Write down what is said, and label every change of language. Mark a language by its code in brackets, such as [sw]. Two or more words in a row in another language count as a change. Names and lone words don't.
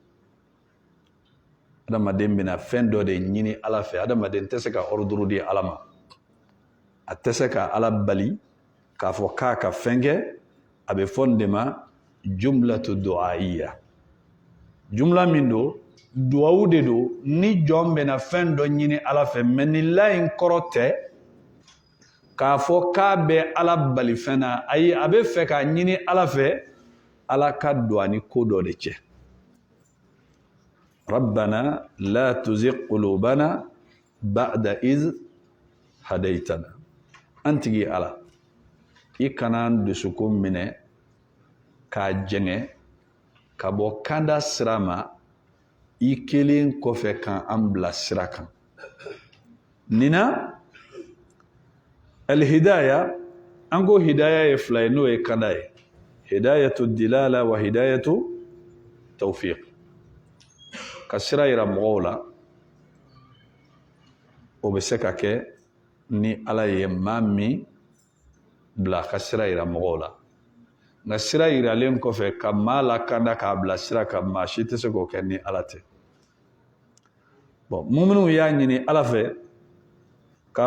[bm] adamaden bɛna fɛn dɔ de ɲini ala fɛ adamaden tɛ se ka ordre di ala ma a tɛ se ka ala bali k'a fɔ k'a ka fɛn kɛ a bɛ fɔ nin de ma [ar] جملة دعائية [bm] jumla min don duwawu de don ni jɔn bɛna fɛn dɔ ɲini ala fɛ mais nin la in kɔrɔ tɛ k'a fɔ k'a bɛ ala bali fɛn na ayi a bɛ fɛ k'a ɲini ala fɛ ala ka don ani ko dɔ de cɛ [ar] ربنا لا تزغ قلوبنا بعد إذ هديتنا [bm] an tigi ala i kana an dusukun minɛ k'a jɛngɛ ka bɔ kanda sira ma i kelen kɔfɛ kan an bila sira kan nina alhidaya an ko hidaya ye fila ye n'o ye kanda ye [ar] هداية دلالة وهداية توفيق [bm] ka sira yira mɔgɔw la o bɛ se ka kɛ ni ala ye maa min bila ka sira yira mɔgɔw la nka sira yiralen kɔfɛ ka maa lakanda k'a bila sira kan maa si tɛ se k'o kɛ ni ala tɛ bon muminunw y'a ɲini ala fɛ k'a